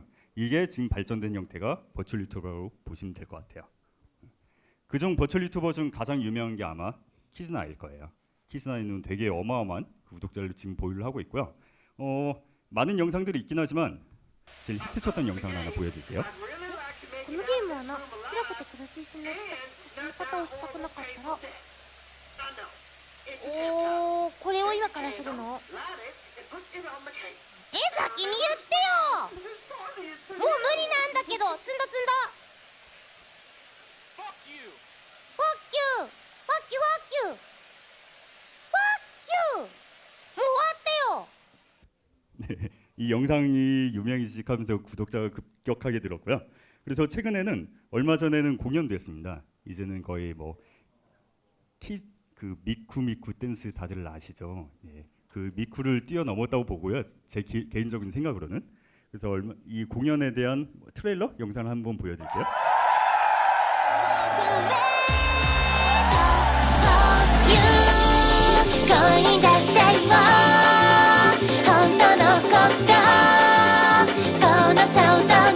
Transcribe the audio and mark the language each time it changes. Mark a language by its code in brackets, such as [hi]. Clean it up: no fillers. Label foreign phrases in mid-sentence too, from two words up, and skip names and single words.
[ko] 이게 지금 발전된 형태가 버추얼 유튜버로 보시면 될 것 같아요. 그중 버추얼 유튜버 중 가장 유명한 게 아마 키즈나일 거예요. 키스나인은 되게 어마어마한 그 구독자를 지금 보유를 하고 있고요. 많은 영상들이 있긴 하지만 제일 히트쳤던 영상을 하나 보여드릴게요. [ja] このゲームはな、辛くて苦しい死ぬって死に方をしたくなかったらこれを今からするの？先に言ってよ。もう無理なんだけど。積んだ。 [en] Fuck you. Fuck you. [ja] もう終わってよ。 [ko] 네, 이 영상이 유명해지면서 구독자가 급격하게 늘었고요. 그래서 최근에는 얼마 전에는 공연도 했습니다. 이제는 거의 뭐 그 미쿠 댄스 다들 아시죠? 예, 그 미쿠를 뛰어넘었다고 보고요. 제 개인적인 생각으로는. 그래서 이 공연에 대한 트레일러 영상을 한번 보여드릴게요. [ja] 声に出してよ本当のことこの衝動